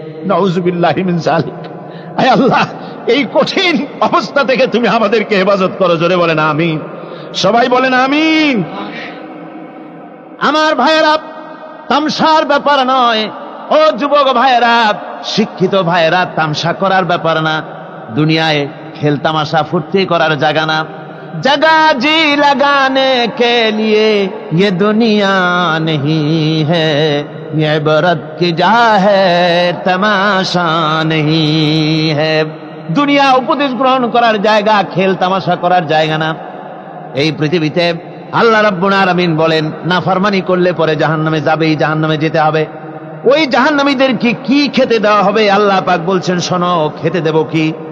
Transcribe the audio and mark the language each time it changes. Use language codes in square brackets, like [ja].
[bn] নাউযুবিল্লাহি মিন যালিক। আয় আল্লাহ, এই কঠিন অবস্থা থেকে তুমি আমাদেরকে হেফাজত করো। জোরে বলেন আমিন। সবাই বলেন আমিন। আমার ভাইয়েরা, তামসার ব্যাপার নয়। ও যুবক ভাইয়েরা, শিক্ষিত ভাইয়েরা, তামসা করার ব্যাপার না। দুনিয়ায় খেল তামাশা ফুর্তি করার জায়গা না। [hi] जगह जी लगाने के लिए ये दुनिया नहीं है, ये इबरत की जा है, तमाशा नहीं है। [bn] দুনিয়া উপদেশ গ্রহণ করার জায়গা, খেল তামাশা করার জায়গা না। এই পৃথিবীতে আল্লাহ রাব্বুল আলামিন বলেন, নাফরমানি করলে পরে জাহান্নামে যাবেই, জাহান্নামে যেতে হবে। ওই জাহান্নামীদেরকে কি খেতে দেওয়া হবে? আল্লাহ পাক বলছেন, শোনো, খেতে দেব কি?